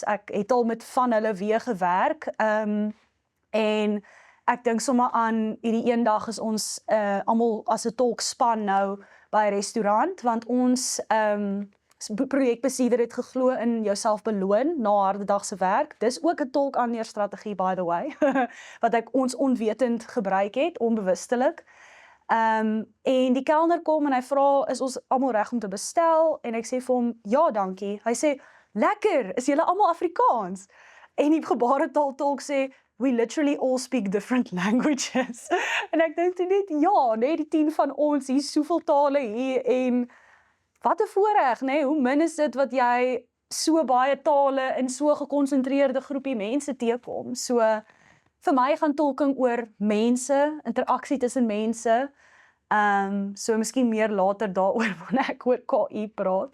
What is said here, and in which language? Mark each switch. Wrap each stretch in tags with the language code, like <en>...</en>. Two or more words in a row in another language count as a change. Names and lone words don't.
<af>Ek het al met van hulle weer gewerk, en ek dink sommer aan hierdie een dag is ons almal as 'n tolkspan nou by 'n restaurant, want ons projekbesieder het geglo in jouself beloon na 'n harde dag se werk. Dis ook 'n tolk-aanleerstrategie,</af> <en>by the way,</en> <af>wat ek ons onwetend gebruik het, onbewustelik. En die kelner kom en hy vra, is ons almal reg om te bestel? En ek sê vir hom, ja, dankie. Hy sê, lekker, is julle almal Afrikaans? En die gebaretaaltolk sê,</af> <en>we literally all speak different languages.</en> <af>En ek dink toe net, ja, nee, die 10 van ons, hier is soveel tale hier, en wat 'n voorreg, nee, hoe min is dit wat jy so baie tale in so gekonsentreerde groepie mense teekom. So, vir my gaan tolking oor mense, interaksie tussen mense, so miskien meer later daaroor wanneer ek oor KI praat.</af>